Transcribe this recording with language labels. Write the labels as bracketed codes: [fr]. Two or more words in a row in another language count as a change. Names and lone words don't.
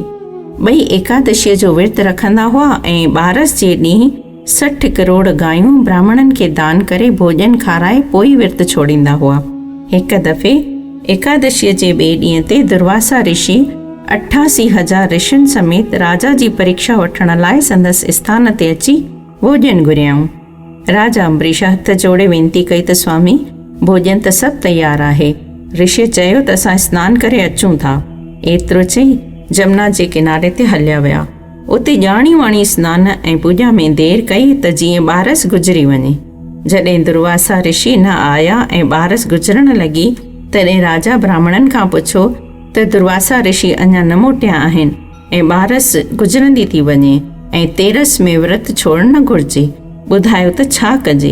[sd] ॿई एकादशीअ जो विर्त रखंदा हुआ ऐं 12 जे ॾींहुं 60 करोड़ गायूं ब्राह्मणनि खे दान करे भोजन खाराए पोइ विर्त छोड़ींदा हुआ। हिकु दफ़े एकादशीअ जे ॿिए ॾींहं ते दुर्वासा ऋषि 88,000 ऋषियुनि समेत राजा जी परीक्षा वठण लाइ संदसि स्थान ते अची भोजन घुरियाऊं। राजा अम्बरीश हथ जोड़े वेनती कई त स्वामी, भोजन त सभु तयारु आहे। ऋषि चयो त असां सनानु करे अचूं था। एतिरो चई जमुना जे किनारे ते हलिया विया। उते ॼाणी वाणी सनान ऐं पूॼा में देरि कई त जीअं 12 गुज़री वञे। जॾहिं दुर्वासा ऋषि न आया ऐं 12 गुज़रण लॻी, तॾहिं राजा ब्राह्मणनि खां पुछो त दुर्वासा ऋषि अञा न मोटिया आहिनि ऐं 12 गुज़रंदी थी वञे ऐं 13 में विर्त छोड़णु न घुरिजे, ॿुधायो त छा कजे।